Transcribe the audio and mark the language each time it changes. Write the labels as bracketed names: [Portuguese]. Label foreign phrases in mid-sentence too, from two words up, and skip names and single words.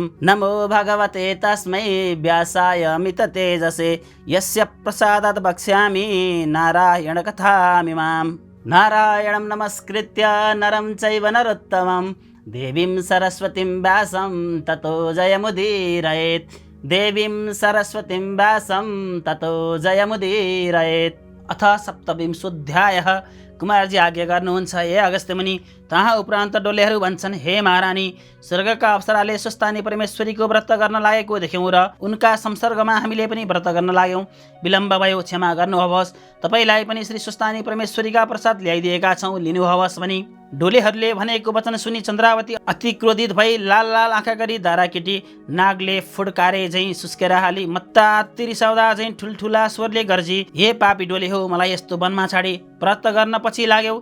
[Sanskrit] नमो भगवते तस्मै व्यासाय मिततेजसे यस्य प्रसादात् वक्ष्यामि नारायणकथामिमाम्। नारायणं नमस्कृत्य नरं चैव नरोत्तमं देवीं सरस्वतीं व्यासं ततो जयमुदीरयेत्। देवीं सरस्वतीं व्यासं ततो जयमुदीरयेत्। अथ सप्तविंशोऽध्यायः। [Nepali] कुमारजी आज्ञा गर्नुहुन्छ, हे अगस्त्यमुनि। तहाँ उपरान्त डोलेहरू भन्छन्, हे महारानी, स्वर्गका अप्सराले स्वस्थानी परमेश्वरीको व्रत गर्न लागेको देख्यौँ र उनका संसर्गमा हामीले पनि व्रत गर्न लाग्यौँ। विलम्ब भयो, क्षमा गर्नुहोस्। तपाईँलाई पनि श्री स्वस्थानी परमेश्वरीका प्रसाद ल्याइदिएका छौँ, लिनुहोस् भनी डोलेहरूले भनेको वचन सुनि चन्द्रावती अति क्रोधित भई लाल लाल आँखा गरी दाराकेटी नागले फुड्कारे झैँ सुस्केर हाली मत्ताती रिसाउँदा झैँ ठुल्ठुला स्वरले गर्जी, हे पापी डोले हो, मलाई यस्तो वनमा छाडी व्रत गर्न पछि लाग्यौ।